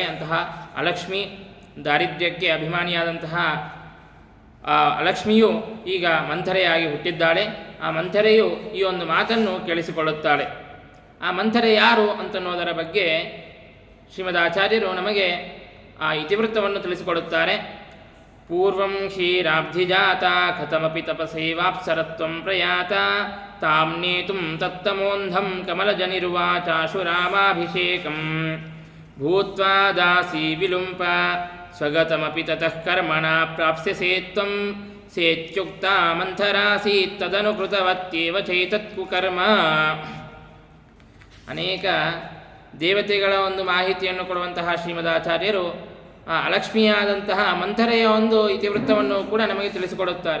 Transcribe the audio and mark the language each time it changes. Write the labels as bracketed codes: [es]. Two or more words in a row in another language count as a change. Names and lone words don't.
[kn] ಅಂತಹ ಅಲಕ್ಷ್ಮಿ, ದಾರಿದ್ರ್ಯಕ್ಕೆ ಅಭಿಮಾನಿಯಾದಂತಹ ಅಲಕ್ಷ್ಮಿಯು ಈಗ ಮಂಥರೆಯಾಗಿ ಹುಟ್ಟಿದ್ದಾಳೆ. ಆ ಮಂಥರೆಯು ಈ ಒಂದು ಮಾತನ್ನು ಕೇಳಿಸಿಕೊಳ್ಳುತ್ತಾಳೆ. ಆ ಮಂಥರೆ ಯಾರು ಅಂತನ್ನೋದರ ಬಗ್ಗೆ ಶ್ರೀಮದಾಚಾರ್ಯರು ನಮಗೆ ಆ ಇತಿವೃತ್ತವನ್ನು ತಿಳಿಸಿಕೊಡುತ್ತಾರೆ. [sa] ಪೂರ್ವಂ ಕ್ಷೀರಾಬ್ಧಿಜಾತ ಕಥಮಪಿ ತಪಸೇವಾಪ್ಸರತ್ವಂ ಪ್ರಯಾತ ತಾಂ ನೇತುಂ ತತ್ತಮೋಂಧಂ ಕಮಲಜನಿರ್ವಾಚಾಶು ರಾಮಾಭಿಷೇಕಂ ಭೂತ್ವಾ ದಾಸಿ ವಿಲುಂಪ ಸ್ವಗತಮಪಿ ತತಃ ಕರ್ಮಣ ಪ್ರಾಪ್ಸ್ಯಸೇ ತ್ವಂ ಸೇತ್ಯುಕ್ತಾ ಮಂಥರಾಸೀತ್ ತದನು ಕೃತವತ್ಯೇವ ಚೈತತ್ಕು ಕರ್ಮ. [kn] ಅನೇಕ ದೇವತೆಗಳ ಒಂದು ಮಾಹಿತಿಯನ್ನು ಕೊಡುವಂತಹ ಶ್ರೀಮದಾಚಾರ್ಯರು ಆ ಅಲಕ್ಷ್ಮಿಯಾದಂತಹ ಮಂಥರೆಯ ಒಂದು ಇತಿವೃತ್ತವನ್ನು ಕೂಡ ನಮಗೆ ತಿಳಿಸಿಕೊಡುತ್ತಾರೆ.